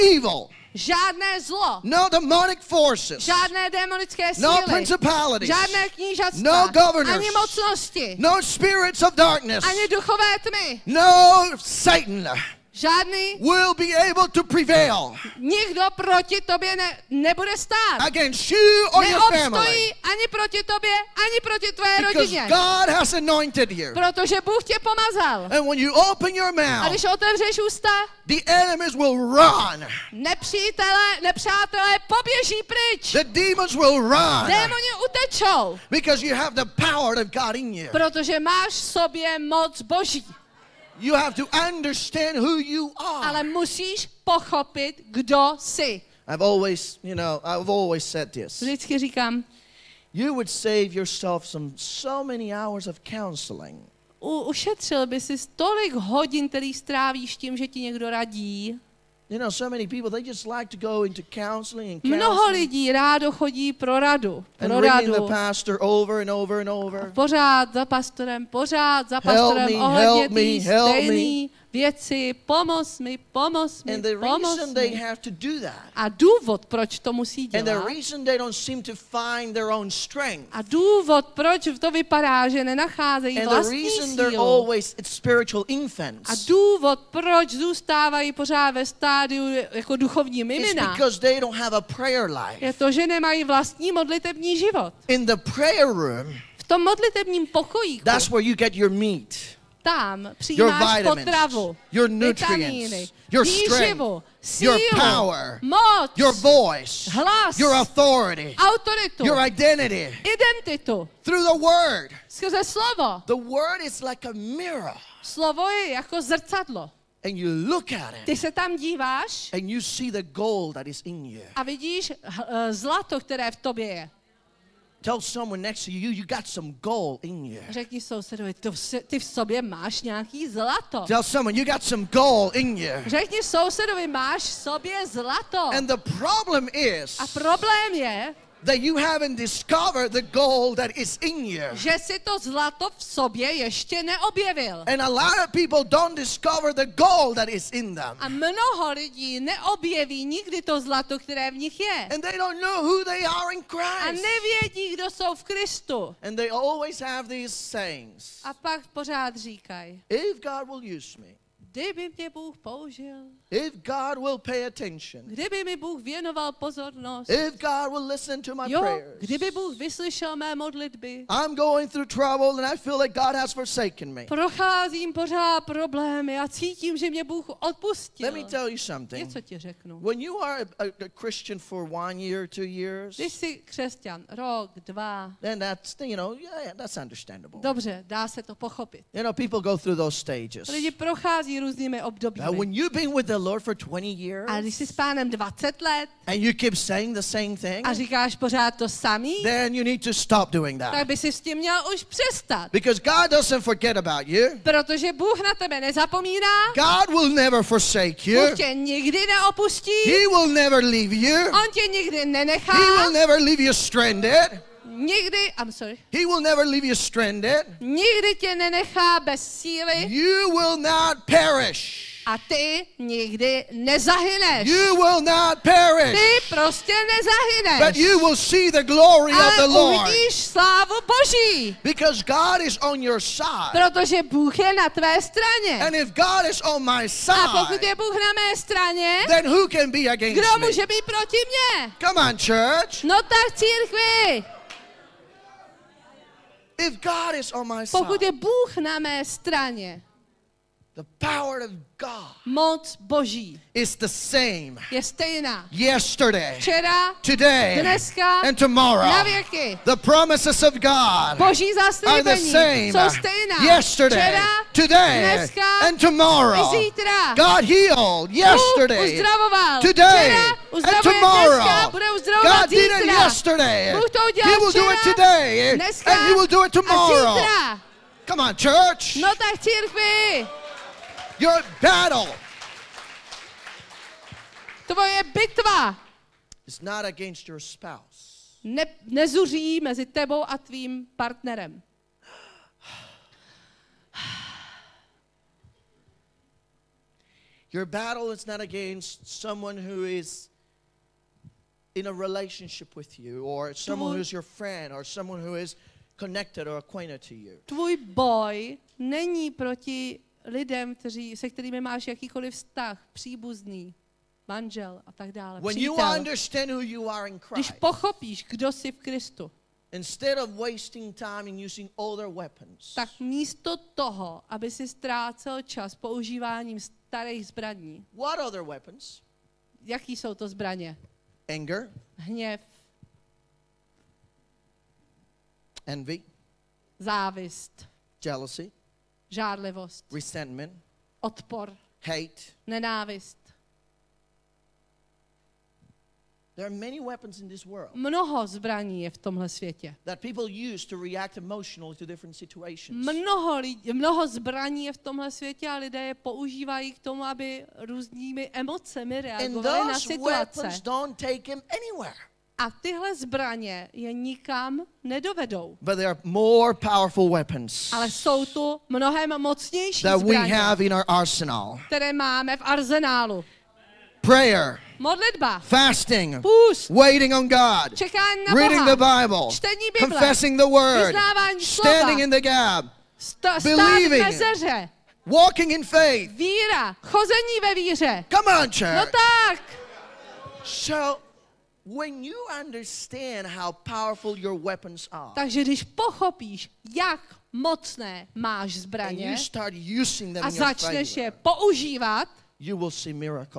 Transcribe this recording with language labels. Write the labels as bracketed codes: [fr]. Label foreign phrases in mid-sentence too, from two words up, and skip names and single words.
[en] no evil [cs] žádné zlo, [en] no demonic forces, [cs] žádné démonické [en] no [cs] síly, [en] principalities, [cs] žádné knížatstva, [en] no governors, [cs] ani mocnosti, [en] no spirits of darkness, [cs] ani duchové tmy, [en] no Satan [cs] žádný, [en] will be able to prevail [cs] nikdo proti tobě nebude stát. [en] against you or your family. [cs] Neobstojí ani proti tobě, ani proti tvé [en] Because [cs] rodině. [en] God has anointed you. [cs] Protože Bůh tě pomazal. [en] And when you open your [cs] A [en] mouth, [cs] když otevřeš ústa, [en] the enemies will run. [cs] nepřátelé poběží pryč. [en] The demons will run. [cs] Démoni utečou. [en] Because you have the power of God in you. [cs] Protože máš v sobě moc Boží. [en] You have to understand who you are. [cs] Ale musíš pochopit, kdo jsi. [en] I've always said this. [cs] Vždycky říkám, [en] You would save yourself so many hours of counseling. [cs] Ušetřil by si tolik hodin, který strávíš tím, že ti někdo radí. [en] You know, so many people, they just like to go into counseling and [cs] Mnoho [en] counseling [cs] lidí rádo chodí pro radu. [en] and ringing the pastor over and over and over. [cs] Pořád za pastorem, [en] Help me, [cs] ohledně [en] help me, [cs] té [en] help me. [cs] stejné věci. Pomoz mi, [en] And the reason they have to do that, [cs] A důvod, proč to musí [en] and the [cs] dělat, [en] reason they don't seem to find their own strength, [cs] a důvod, proč to vypadá, že nenacházejí [en] and the [cs] vlastní [en] reason they're [cs] sílu, [en] always it's spiritual [cs] a [en] infants, [cs] důvod, proč zůstávají pořád ve stádiu jako duchovní [en] is [cs] mimina, [en] because they don't have a prayer [cs] je [en] life. [cs] to, že nemají vlastní modlitební život. [en] In the prayer room, [cs] V tom modlitebním pokojíku, [en] that's where you get your meat, [cs] tam [en] your [cs] přijímáš [en] vitamins, [cs] potravu, [en] your [cs] vitamíny, [en] nutrients, your strength, [cs] výživu, sílu, [en] your power, [cs] moc, [en] your voice, [cs] hlas, [en] your authority, [cs] autoritu, [en] your identity [cs] identitu, [en] through the Word. [cs] skrze slovo. [en] The Word is like a mirror, [cs] Slovo je jako zrcadlo. [en] and you look at it, [cs] Ty se tam díváš [en] and you see the gold that is in you. [cs] a vidíš zlato, které v tobě je. [en] Tell someone next to you, you got some gold in you. [cs] Řekni sousedovi, ty v sobě máš nějaký zlato. [en] Tell someone, you got some gold in you. [cs] Řekni sousedovi, máš v sobě zlato. [en] And the problem is [cs] A problém je, [en] that you haven't discovered the gold that is in you. [cs] že si to zlato v sobě ještě neobjevil. [en] And a lot of people don't discover the gold that is in them. [cs] A mnoho lidí neobjeví nikdy to zlato, které v nich je. [en] And they don't know who they are in [cs] A [en] Christ. [cs] nevědí, kdo jsou v Kristu. [en] And they always have these sayings. [cs] A pak pořád říkají, [en] If God will use me, [cs] kdyby mě Bůh použil, [en] if God will pay attention, [cs] kdyby mi Bůh věnoval pozornost, [en] if God will listen to my [cs] jo, [en] prayers, [cs] kdyby Bůh vyslyšel mé modlitby, [en] I'm going through trouble and I feel like God has forsaken me. [cs] procházím pořád problémy a cítím, že mě Bůh odpustil. [en] Let me tell you something. [cs] Něco ti řeknu. [en] When you are a Christian for 1 year, 2 years, [cs] Když jsi křesťan, rok, 2, [en] then that's, yeah, that's understandable. [cs] dobře, dá se to pochopit. [en] People go through those stages. [cs] Lidi prochází různými [en] But [cs] obdobími. [en] when you've been with the Lord for 20 years, [cs] A když jsi s Pánem 20 let [en] and you keep saying the same thing, [cs] a říkáš pořád to samý, [en] then you need to stop doing [cs] tak [en] that. [cs] by si s tím měl už přestat. [en] Because God doesn't forget about you. [cs] Protože Bůh na tebe nezapomíná, [en] God will never forsake you. [cs] Bůh tě nikdy neopustí, [en] He will never leave you. [cs] on tě nikdy nenechá, [en] He will never leave you stranded. [cs] nikdy, [en] He will never leave you stranded. [cs] nikdy tě nenechá bez síly [en] You will not perish. [cs] a ty nikdy nezahyneš. [en] You will not perish. [cs] Ty prostě nezahyneš. [en] But you will see the glory of the [cs] Ale [en] Lord. [cs] uvidíš slávu Boží. [en] Because God is on your side. [cs] Protože Bůh je na tvé straně. [en] And if God is on my [cs] A pokud [en] side, [cs] je Bůh na mé straně, [en] then who can be against [cs] kdo [en] me? [cs] může být proti mně? [en] Come on, church. [cs] No tak církvi. [en] If God is on my [cs] Pokud je [en] side, [cs] Bůh na mé straně, [en] the power of God [cs] moc Boží [en] is the same [cs] je stejná. [en] yesterday, [cs] Včera, [en] today, [cs] dneska, [en] and tomorrow. [cs] na věky. [en] The promises of God [cs] Boží [en] are the [cs] zaslíbení [en] same [cs] jsou stejná. [en] yesterday, [cs] Včera, [en] today, [cs] dneska [en] and tomorrow. [cs] i zítra. [en] God healed [cs] Bůh [en] yesterday, [cs] uzdravoval. [en] today, [cs] Včera, [en] and [cs] uzdravuje dneska, [en] tomorrow. [cs] bude uzdravovat [en] God did it [cs] zítra. [en] yesterday. [cs] Bůh to udělal [en] He will do it [cs] včera, [en] today, [cs] dneska [en] and He will do it [cs] a [en] tomorrow. [cs] zítra. [en] Come on, church. [cs] No tak církvi, [en] Your battle [cs] tvoje bitva [en] is not against your spouse. [cs] nezuří mezi tebou a tvým partnerem. [en] Your battle is not against someone who is in a relationship with you, or someone who's your friend, or someone who is connected or acquainted to you. [cs] Tvůj boj není proti lidem, se kterými máš jakýkoliv vztah, příbuzný, manžel a tak dále, [en] When you [cs] přítel. [en] understand who you are in [cs] Když [en] Christ, [cs] pochopíš, kdo jsi v Kristu, [en] instead of wasting time in using older weapons, [cs] tak místo toho, aby si ztrácel čas používáním starých zbraní, [en] what other weapons? [cs] jaký jsou to zbraně? [en] Anger, [cs] Hněv, [en] envy, [cs] závist, [en] jealousy, [cs] žárlivost, [en] resentment, [cs] odpor, [en] hate. [cs] nenávist. [en] There are many weapons in this world [cs] Mnoho zbraní je v tomhle světě. [en] that people use to react emotionally to different situations. [cs] Mnoho zbraní je v tomhle světě a lidé je používají k tomu, aby různými emocemi [en] And [cs] reagovali na [en] those [cs] situace. [en] weapons don't take him anywhere. [cs] A tyhle zbraně je nikam nedovedou. [en] But there are more powerful weapons [cs] Ale jsou tu mnohem mocnější [en] that we [cs] zbraně, [en] have in our arsenal. [cs] které máme v arzenálu. [en] Prayer, [cs] Modlitba, [en] fasting, [cs] půst, [en] waiting on God, [cs] čekání na [en] reading the [cs] Boha, [en] Bible, [cs] čtení Bible, [en] confessing the word, [cs] vyznávání slova, [en] standing in the gap, [cs] stát v [en] believing, [cs] mezeře, [en] walking in faith. [cs] víra, chození ve víře. [en] Come on, [cs] No [en] church. [cs] tak, [en] So, when you understand how powerful your weapons are, [cs] takže když pochopíš, jak mocné máš [en] and [cs] zbraně [en] you start using them [cs] a [en] in your [cs] začneš [en] favor, [cs] je používat, [en] you will see miracles.